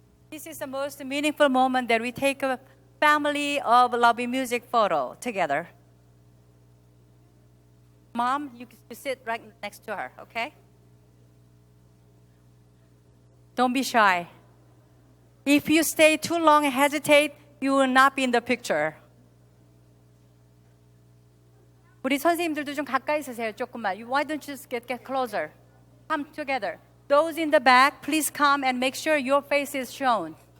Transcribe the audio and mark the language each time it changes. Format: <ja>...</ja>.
<en>This is the most meaningful moment that we take a family of loving music photo together. Mom, you sit right next to her, okay? Don't be shy. If you stay too long and hesitate, you will not be in the picture.</en> <ko>우리 선생님들도 좀 가까이 서세요, 조금만.</ko> <en>Why don't you just get closer? Come together. Those in the back, please come and make sure your face is shown.</en>